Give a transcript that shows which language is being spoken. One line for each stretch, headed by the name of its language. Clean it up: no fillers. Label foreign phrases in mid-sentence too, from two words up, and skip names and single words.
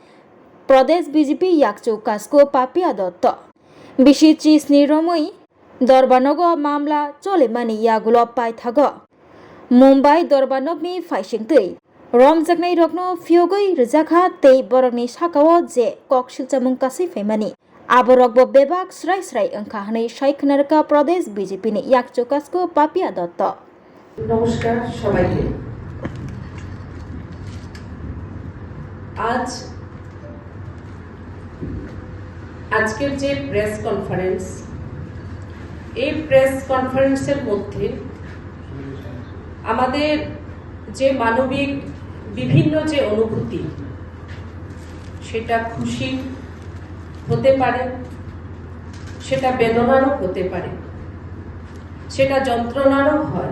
Turkic languages: प्रदेश बीजेपी याकचो काসকো पापिया दत्त बिसि चिसनि रमै दरबानग मामला चलेमानि यागुलो पायथाग मुम्बाइ दरबानगनि फाइसिंतै रमजाकनाय रकनो फियोगै रोजाखा तै बरकनि साकाव जे कक सिलचामुं कासै फैमानि आबरकबो बेबाक स्राय स्राय ओंखा हनै सायखनारखा प्रदेश बीजेपीनि याकचो काসকো पापिया दत्त।
Bangla: নমস্কার সবাইকে। আজকের যে
English: press conference,
Bangla: এই
English: press conferenceের
Bangla: মধ্যে আমাদের যে মানবিক বিভিন্ন যে অনুভূতি, সেটা খুশি হতে পারে, সেটা বেদনারও হতে পারে, সেটা যন্ত্রণারও হয়।